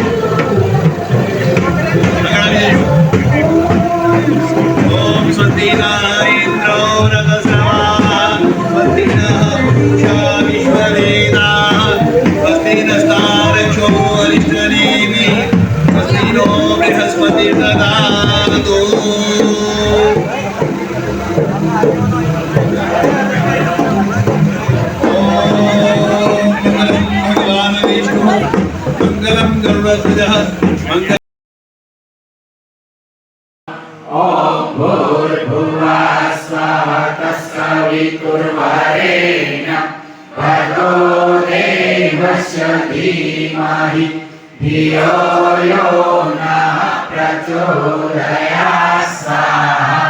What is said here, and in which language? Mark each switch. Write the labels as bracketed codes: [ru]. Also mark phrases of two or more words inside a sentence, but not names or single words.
[gu] આવી જજો [sa] ॐ स्वस्तिना इन्द्रो रथस्रवा स्वस्तिना पूषा विश्ववेदा स्वस्तिनस्तारक्षो अरिष्टनेमि स्वस्तिनो बृहस्पतिर्ददातु मंगलम गरुड़ध्वजः मंगल ॐ भूर्भुवः स्वः तत्सवितुर्वरेण्यं भर्गो देवस्य धीमहि धियो यो नः प्रचोदयात् स्वाहा